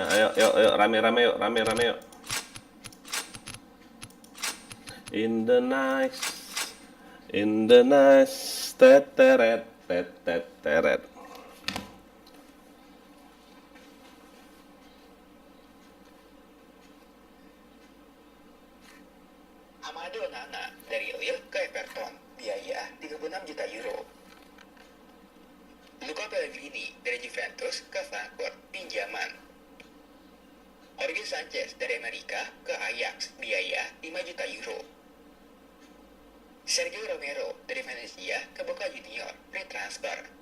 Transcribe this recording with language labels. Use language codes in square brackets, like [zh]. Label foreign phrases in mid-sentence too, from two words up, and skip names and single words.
[id] Ayo yuk yuk rame yuk rame yuk. [en] In the night, teteret teteret. [id] Amado Onana dari Lille ke Everton, biaya 36 juta euro. Luca Pellegrini dari Juventus ke Frankfurt, pinjaman. Jorge Sanchez dari Amerika ke Ajax, biaya 5 juta euro. Sergio Romero dari Venezia ke Boca Junior, [en] free transfer.